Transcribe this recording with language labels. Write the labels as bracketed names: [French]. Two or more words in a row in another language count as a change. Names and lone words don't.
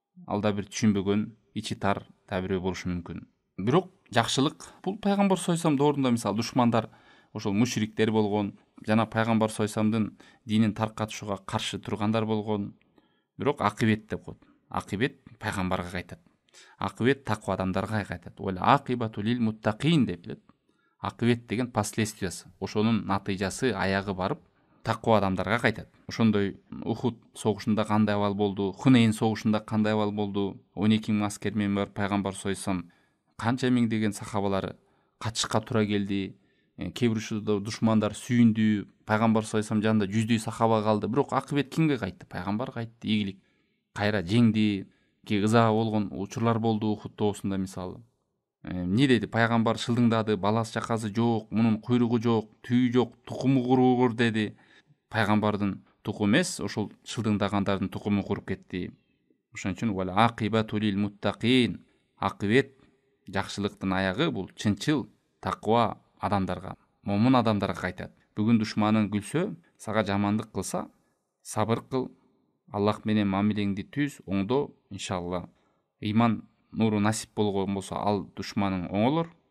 [Kyrgyz] ал да бир түшүнбөгөн, ичи тар да бирөө болушу мүмкүн. Бирок жакшылык бул пайгамбар [Arabic] صلى الله عليه [Kyrgyz] доорунда мисалы душмандар ошол мушриктер болгон, жана пайгамбар [Arabic] صلى الله عليه [Kyrgyz] динин таркатышууга каршы тургандар болгон. Бирок акыбет деп коет. Акыбет пайгамбарга кайтат. Акыбет таква адамдарга кайтат. [Arabic] والعاقبة للمتقين [Kyrgyz] деп билет. Акыбет деген последствиясы, ошонун натыйжасы, аягы барып таква адамдарга кайтат. Ошондой Ухуд согушунда кандай абал болду, Хунейн согушунда кандай абал болду, 12 миң аскер менен барып пайгамбар [Arabic] صلى الله عليه [Kyrgyz] канча миңдеген сахабалары катышка туура келди. Кээ бир учурда душмандар сүйүндү, пайгамбар [Arabic] صلى الله عليه [Kyrgyz] жанында жүздөй сахаба калды. Бирок акыбет кимге кайтты? Пайгамбар кайтты, ийгилик кайра жеңди. Ыза болгон учурлар болду Ухуд тоосунда мисалы. Эмне деди? Пайгамбар шылдыңдады, баласы чакасы жок, мунун куйругу жок, түйү жок, тукуму куругур деди. Пайгамбардын тукуму эмес, ошол шылдыңдагандардын тукуму куруп кетти. Ошон үчүн [Arabic] والعاقبة للمتقين, [Kyrgyz] акыбет жакшылыктын аягы бул чынчыл таква адамдарга, момун адамдарга кайтат. Бүгүн душманың күлсө, сага жамандык кылса, сабыр кыл, Аллах менен мамилеңди түз, оңдо, иншалла. Ыйман нуру насип болгон болсо, ал душманың оңолор.